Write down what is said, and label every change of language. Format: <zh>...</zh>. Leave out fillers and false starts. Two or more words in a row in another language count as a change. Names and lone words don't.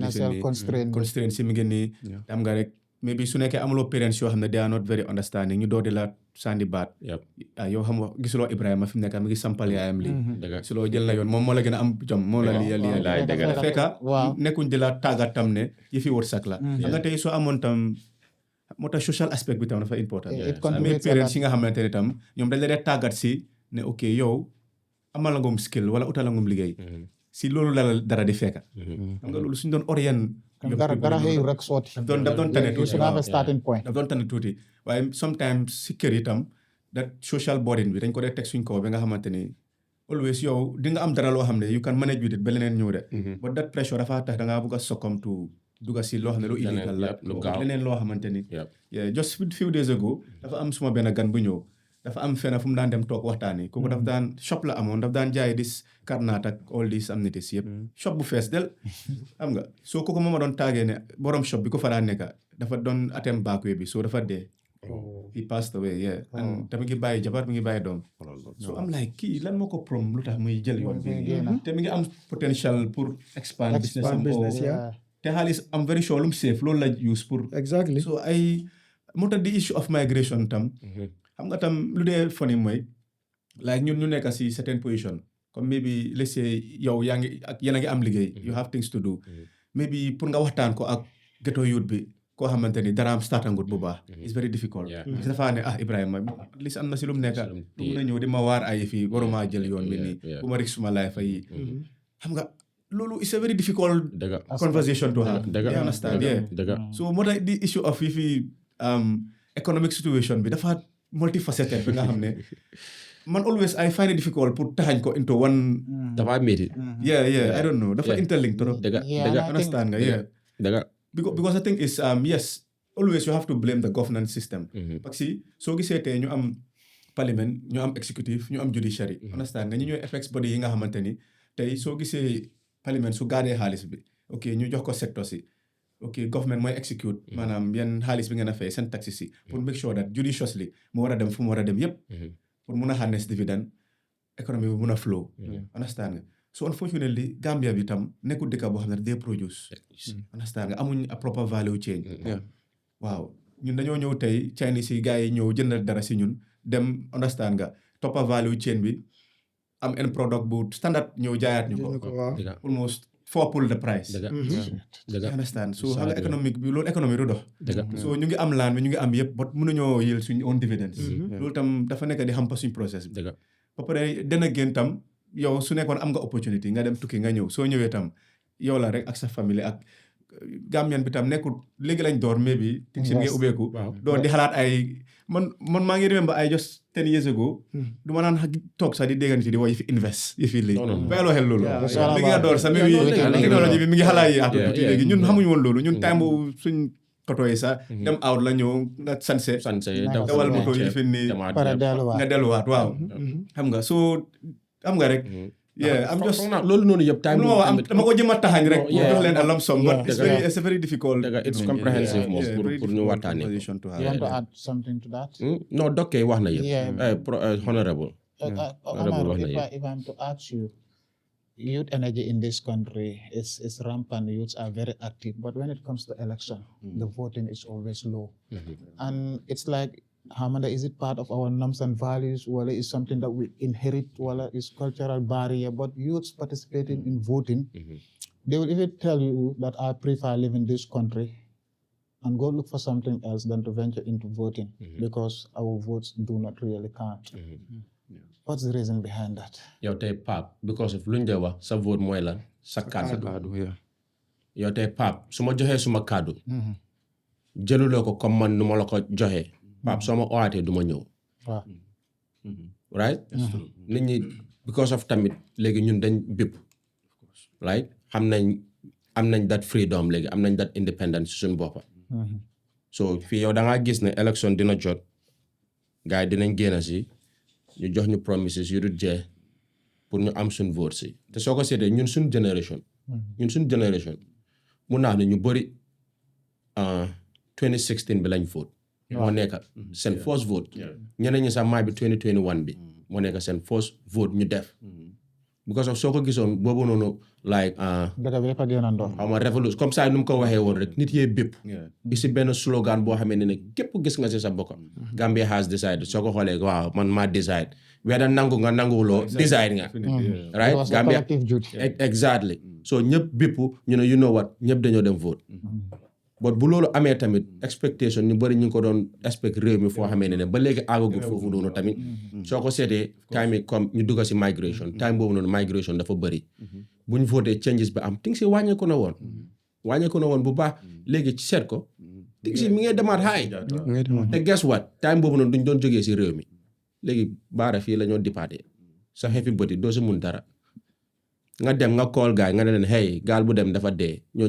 <wo>Financial constraint si mi ngi nii xam nga rek maybe su nekkee amuloo parents yoo xam ne</wo> <en>they are not very understanding</en> <wo>ñu door di la sandi baat yow xam nga gisuloo Ibrahima fi mu nekk mi ngi sampal yaayam lii si loo jël la yoon moom moo la gën a am jom moo la lii fekka nekkuñ di la tàggat tam ne yi fi wërsëg la xam nga tey soo amoon tam moo tax</wo> <en>social aspect</en> <wo>bi tam dafa important amee parents yi nga xamante ne tam ñoom dañ la dee tàggat si ne ok yow amal la ngum skill wala utal la ngum liggéey si loolu la dara di fekka xam nga loolu suñu doon orient dara xëy rek sooti daf doon tane tuuti</wo> <en>have a starting point</en> <wo>daf doon tane tuuti waaye sometimes si kër itam</wo> <en>that social burden</en> <wo>bi dañ ko dee teg suñ kaw ba nga xamante ni always yow di nga am dara loo xam ne</wo> <en>you can manage with it</en> <wo>ba leneen ñëw de</wo> <en>but that</en> <wo>pressure dafa tax da ngaa bëgg a</wo> <en>succumb to</en> <wo>dugga si loo xam ne lu illegal la leneen loo xamante ni</wo> <en>just few days ago</en> <wo>dafa am suma benn gan bu ñëw dafa am fenn fu mu daan dem toog waxtaani kooku daf daan shop la amoon daf daan jaay dis karnaat ak</wo> <en>all these amenities</en> <wo>yëpp shop bu fees del xam nga soo kooku mooma doon taagee ne borom shop bi ko fa daan nekka dafa doon</wo> <en>attempt backway</en> <wo>bi soo dafa dee</wo> <en>he passed away</en> <wo>and te mi ngi bàyyi jabar mi ngi bàyyi doom so am like kii lan moo ko prom lu tax muy jël yoon bi te mi ngi am potential pour</wo> <en>expand business</en> <wo>te xaalis am</wo> <en>very sure</en> <wo>lu mu safe loolu la use pour exactly so moo tax</wo> <en>the issue of migration</en> <wo>tam xam nga tam lu dee funny mooy like ñun ñu nekk si</wo> <en>certain position</en> <wo>comme</wo> <en>maybe let's say</en> <wo>yow yaa ngi ak yéen a ngi am liggéey</wo> <en>you have things to do maybe</en> <wo>pour nga waxtaan ko ak</wo> <en>ghetto youth</en> <wo>bi koo xamante ni daraam startangut bu baax</wo> <en>it's very difficult</en> <fr>parce que</fr> <wo>dafa ne Ibrahima</wo> <en>at least</en> <wo>am na si lu mu nekk lu mun a ñëw di ma waar ay fii waruma jël yoon bi nii bu ma rik suma life yi xam nga loolu</wo> <en>it's a very difficult conversation to have you understand</en> <wo>so moo tax</wo> <en>the issue of</en> <wo>fi</wo> <en>economic situation</en> <wo>bi dafa multifaceted bi nga xam ne man</wo> <en>always I find it difficult</en> <wo>pour taxañ ko</wo> <en>into one</en> <wo>dafa métti</wo> <en>I don't know dafa interlinked trop understand nga because the thing is yes always you have to blame the governance system.</en> <fr>Parce que</fr> <wo>soo gisee tey ñu am parlement ñu am executive ñu am judiciary. Understand nga ñu ñooy</wo> <en>apex body</en> <wo>yi nga xamante ni tey soo gisee parlement su gaadee xaalis bi ok ñu jox ko secteur si ok government mooy execute maanaam yan xaalis bi ngeen a fay seen taxes si pour</wo> <en>make sure that judiciously</en> <wo>mu war a dem fu mu war a dem yépp pour mun a</wo> <en>harness dividend</en> <wo>économie bi mun a flow. Understand nga</wo> <en>so unfortunately</en> <wo>Gambia bi tam nekkul dëkk boo xam ne</wo> <en>they produce.</en> <wo>Understand nga amuñ</wo> <en>a proper value chain.</en> <wo>waaw ñun dañoo ñëw tey Chinese yi gars yi ñëw jëndal dara si ñun dem understand nga toppa</wo> <en>value chain</en> <wo>bi am</wo> <en>end product</en> <wo>bu standard ñëw jaayaat ñu ko</wo> <en>almost fourple the price. Understand so</en> <wo>xam nga économique bi loolu économie du dox. so ñu ngi am laan bi ñu ngi am yëpp but mënuñoo yël suñu</wo> <en>own dividends.</en> <wo>loolu tam dafa nekk di xam pa suñ process bi. ba pare dana gën tam yow su nekkoon am nga opportunity nga dem tukki nga ñëw soo ñëwee tam yow la rek ak sa famille ak Gambian bi tam nekkul léegi lañ door mais bi ting si ngay ubbeeku door di xalaat ay man maa ngi remember ay</wo> <en>just 10 years ago</en> <wo>du ma naan toog sax di déggan ci di wax yi fi invest yi fi lii bàyyiloo xel loolu léegi nga door sax mais bi technologie bi mi ngi xalaat yi atu tuuti léegi ñun xamuñu woon loolu ñun time boobu suñ koto yi sax dem out la ñëw nga sanse dawal moto yi fi nii nga delluwaat waaw xam nga so xam nga rek</wo> <en>I'm just</en> <wo>loolu noonu yëpp time dama ko jëm a taxañ rek pour jox leen a</wo> <en>lump sum but it's very difficult. It's comprehensive</en> <wo>moom pour ñu waxtaanee ko.</wo> <en>You want to add something to that?</en> <wo>non dokkee wax na yëpp.</wo> <en>Honorable. If I'm to ask you, youth energy in this country is rampant. Youths are very active, but when it comes to election, the voting is always low, and it's like. Hamada, is it part of our norms and values? Well, is something that we inherit? Well, is cultural barrier? But youths participating in voting, they will even tell you that I prefer living in this country and go look for something else than to venture into voting because our votes do not really count. What's the reason behind that?</en> <wo>Yow tey Pape</wo> <en>because of</en> <wo>luñ dee wax sa vote mooy lan sa kaddu. Yow tey Pape su ma joxee suma kaddu. Jëluloo ko comme man nu ma la ko joxee. Pape soo ma owaatee du ma ñëw. right nit ñi</wo> <en>because of</en> <wo>tamit léegi ñun dañ bépp right am nañ</wo> <en>that freedom</en> <wo>léegi am nañ</wo> <en>that independence</en> <wo>suñu boppa so fii yow da ngaa gis ne élection dina jot gars yi dinañ génn si ñu jox ñu promises yu dul jeex pour ñu am suñ vote si te soo ko seetee ñun suñ génération mun naa ne ñu bëri 2016 bi lañ vote moo nekk seen</wo> <en>first vote</en> <wo>ñeneen ñi sax maa bi 2021 bi moo nekk seen</wo> <en>first vote</en> <wo>ñu def</wo> <en>because of</en> <wo>soo ko gisoon boobu noonu like xaw ma</wo> <fr>révolution comme ça</fr> <wo>nu mu ko waxee woon rek nit yee bépp bi si benn slogan boo xamee ne képp gis nga si sa bokk</wo> <en>Gambia has decided</en> <wo>soo ko xoolee waaw man maa decide weda nangu nga nanguwuloo decide nga</wo> <en>right Gambia exactly so</en> <wo>ñëpp bépp ñu ne</wo> <en>you know what</en> <wo>ñëpp dañoo dem vote but bu loolu amee tamit expectation ñu bëri ñu ngi ko doon expect réew mi foo xamee ne ba léegi àggagut foofu noonu tamit soo ko seetee time yi comme ñu dugg si migration time boobu noonu migration dafa bëri bu ñu voté changes bi am ting si wàññeeku na woon bu baax léegi ci seet ko ting si mi ngay demaat xaay te</wo> <en>guess what</en> <wo>time boobu noonu duñ doon jógee si réew mi léegi baara fii la ñoo dipaatee sa xefi bëti doo si mun dara nga dem nga call gaay nga ne leen hey gaal bu dem dafa dee ñoo</wo>